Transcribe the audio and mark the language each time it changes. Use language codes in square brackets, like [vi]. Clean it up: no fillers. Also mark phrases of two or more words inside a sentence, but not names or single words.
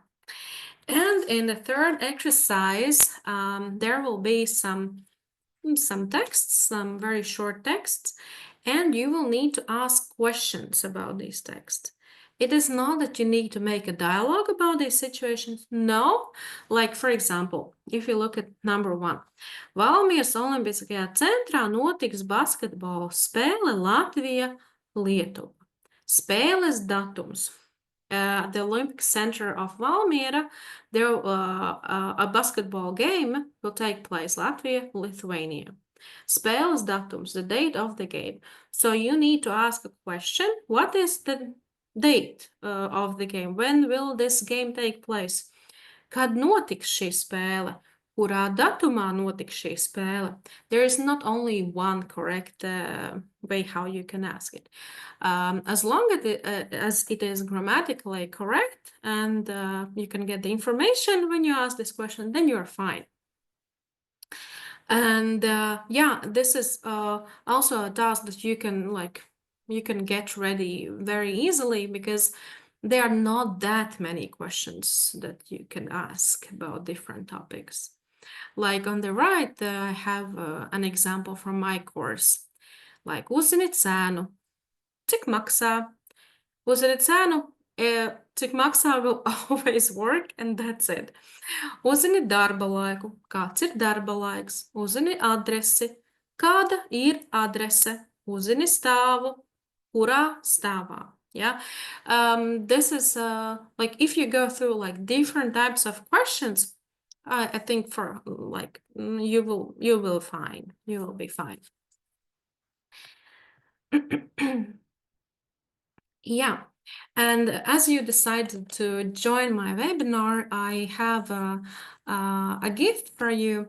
[en] And in the third exercise, there will be some texts, some very short texts, and you will need to ask questions about these texts. It is not that you need to make a dialogue about these situations. No, like for example, if you look at number 1, [lv] Valmieras Olimpiskajā centrā notiks basketbola spēle Latvija-Lietuva. Spēles datums. [en] The Olympic Center of Valmiera, there a basketball game will take place Latvia, Lithuania. [lv] Spēles datums, [en] the date of the game. So you need to ask a question. What is the date of the game? When will this game take place? [lv] Kad notiks šī spēle? Kurā datumā notiks šī spēle? [en] There is not only one correct way how you can ask it. As long as it is grammatically correct and you can get the information when you ask this question, then you're fine. And this is also a task that you can get ready very easily, because there are not that many questions that you can ask about different topics. Like on the right, I have an example from my course. Like, [lv] uzzini cenu, cik maksā? Uzzini cenu, cik maksā [en] will always work, and that's it. [lv] Uzzini darba laiku, kāds ir darba laiks? Uzzini adresi, kāda ir adrese? Uzzini stāvu, kurā stāvā? [en] Yeah, this is like if you go through like different types of questions, I think for like you will be fine. Yeah, and as you decided to join my webinar, I have a gift for you.